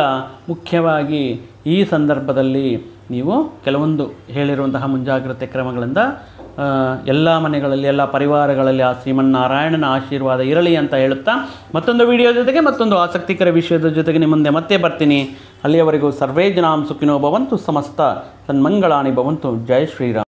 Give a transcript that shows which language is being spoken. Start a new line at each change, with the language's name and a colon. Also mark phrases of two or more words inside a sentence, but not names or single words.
Kannada: ಮುಖ್ಯವಾಗಿ ಈ ಸಂದರ್ಭದಲ್ಲಿ ನೀವು ಕೆಲವೊಂದು ಹೇಳಿರುವಂತಹ ಮುಂಜಾಗ್ರತೆ ಕ್ರಮಗಳಿಂದ ಎಲ್ಲ ಮನೆಗಳಲ್ಲಿ, ಎಲ್ಲ ಪರಿವಾರಗಳಲ್ಲಿ ಆ ಶ್ರೀಮನ್ನಾರಾಯಣನ ಆಶೀರ್ವಾದ ಇರಲಿ ಅಂತ ಹೇಳುತ್ತಾ ಮತ್ತೊಂದು ವಿಡಿಯೋ ಜೊತೆಗೆ ಮತ್ತೊಂದು ಆಸಕ್ತಿಕರ ವಿಷಯದ ಜೊತೆಗೆ ನಿಮ್ಮ ಮುಂದೆ ಮತ್ತೆ ಬರ್ತೀನಿ. ಅಲ್ಲಿಯವರೆಗೂ
Sanskrit: ಸರ್ವೇ ಜನಾಂ ಸುಖಿನೋ ಭವಂತು, ಸಮಸ್ತ ಸನ್ಮಂಗಳಾನಿ ಭವಂತು.
Kannada: ಜೈ ಶ್ರೀರಾಮ್.